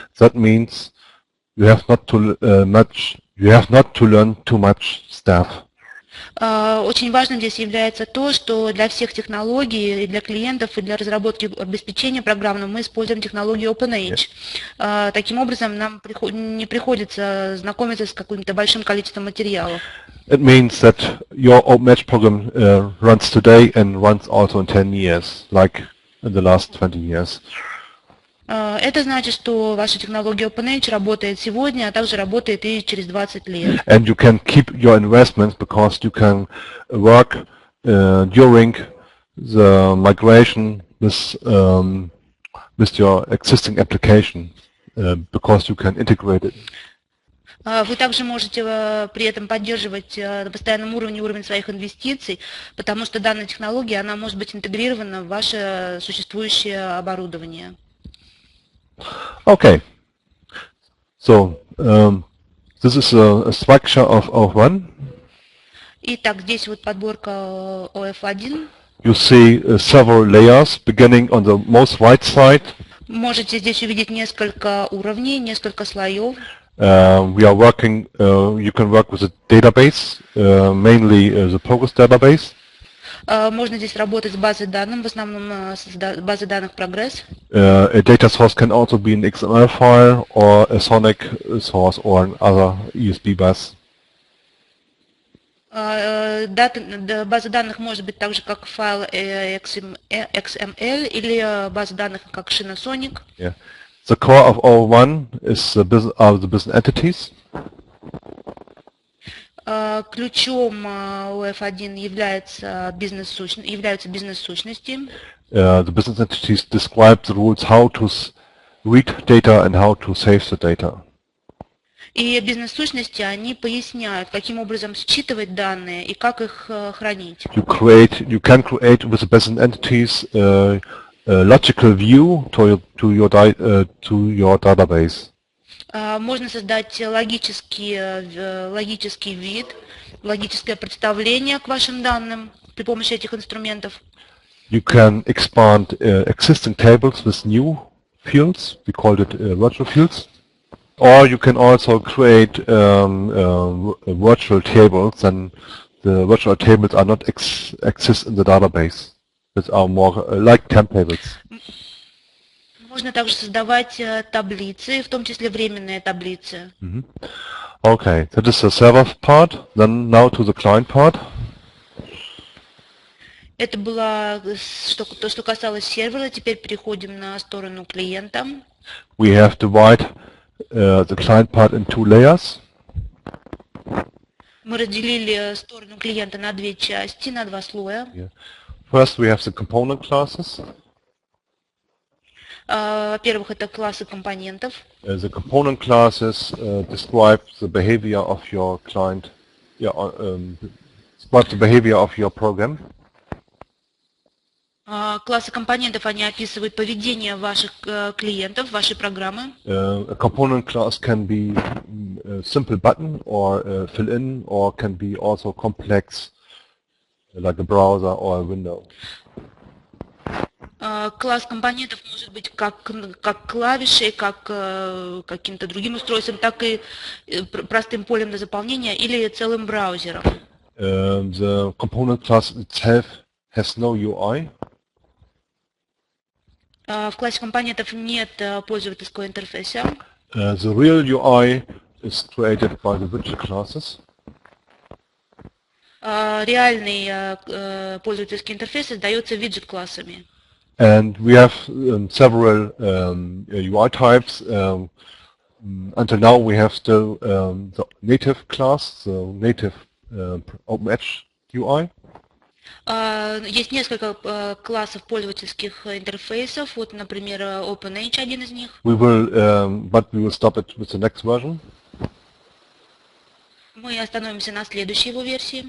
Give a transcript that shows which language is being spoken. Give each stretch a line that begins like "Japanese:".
English: That means you have not to learn too much stuff.
Russian: Очень важным здесь является то, что для всех технологий, и для клиентов, и для разработки обеспечения программного мы используем технологию OpenEdge. Таким образом, нам не приходится знакомиться с каким-то большим количеством материалов.
English: It means that your OpenEdge program runs today and runs also in 10 years, like in the last 20 years.
Russian: Это значит, что ваша технология OpenEdge работает сегодня, а также работает и через 20 лет.
English: And you can keep your investments because you can work during the migration with your existing application because you can integrate it.
Russian: Вы также можете при этом поддерживать на постоянном уровень своих инвестиций, потому что данная технология, она может быть интегрирована в ваше существующее оборудование.
English: Okay, so this is a structure of OF-1.
Russian: Итак, здесь вот подборка OF-1.
English: You see several layers beginning on the most right side.
Russian: Можете здесь увидеть несколько уровней, несколько слоев.
English: We are working, you can work with a database, mainly the Progress database.
Russian: Можно здесь работать с базой данных, в основном с базой данных Progress.
English: A data source can also be an XML file or a Sonic source or another USB bus.
Russian: База данных может быть также как файл XML или база данных как шина Sonic.
English: Yeah. The core of OF-1 are the business entities.
Russian: Ключом OF-1 являются бизнес-сущности.
English: The business entities describe the rules how to read data and how to save the data.
Russian: И бизнес-сущности, они поясняют, каким образом считывать данные и как их хранить.
English: You can create with the business entities a logical view to your database.
Russian: Можно создать логический вид, логическое представление к вашим данным при помощи этих инструментов.
English: You can expand existing tables with new fields. We call it virtual fields. Or you can also create virtual tables, and the virtual tables are not exist in the database. That are more like templates.
Russian: Можно также создавать таблицы, в том числе временные таблицы.
English: Okay, that is the server part. Then now to the client part.
Russian: Это было то, что касалось сервера. Теперь переходим на сторону клиента.
English: We have divided the client part in two layers.
Russian: Мы разделили сторону клиента на две части, на два слоя.
English: Yeah. First, we have the component classes.
Russian: Во-первых, это классы компонентов.
English: The component classes describe the behavior of your client. Describe the behavior of your program.
Russian: Классы компонентов, они описывают поведение ваших клиентов, вашей программы.
English: A component class can be a simple button or a fill-in, or can be also complex, like a browser or a window.
Russian: Класс компонентов может быть как клавишей, как каким-то другим устройством, так и простым полем для заполнения или целым браузером.
English: The component class itself has no UI.
Russian: В классе компонентов нет пользовательского интерфейса.
English: The real UI is created by the widget classes.
Russian: Реальный пользовательский интерфейс создается виджет-классами.
English: And we have several UI types. Until now we have still the native class, the native OpenEdge UI.
Russian: Есть несколько классов пользовательских интерфейсов. Вот, например, OpenEdge один из них.
English: But we will stop it with the next version.
Russian: Мы остановимся на следующей его версии.